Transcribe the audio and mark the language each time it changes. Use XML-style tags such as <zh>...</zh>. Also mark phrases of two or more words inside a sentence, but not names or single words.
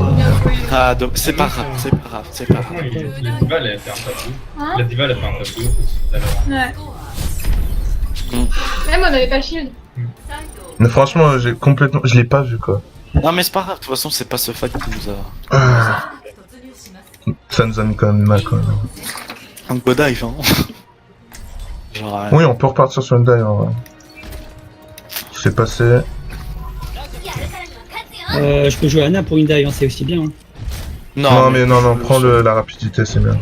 <fr>tout bien. Ah, donc c'est pas grave. La diva, elle a fait un tabou. Hein? La diva, elle a fait un tabou tout à l'heure. Ouais. Même on avait pas le shield. Mais franchement, je l'ai pas vu quoi. Non mais c'est pas grave, de toute façon c'est pas ce fight qui nous a... Ah,</fr> <ja>突入します</ja> <fr>ça nous a mis quand même mal quand même. Un</fr> <en>go dive</en> <fr>hein. Genre... Oui, on peut repartir sur une dive en vrai. C'est passé. Je peux jouer Anna pour une dive, hein, c'est aussi bien. Hein. Non, mais non, prends la rapidité, c'est bien.</fr>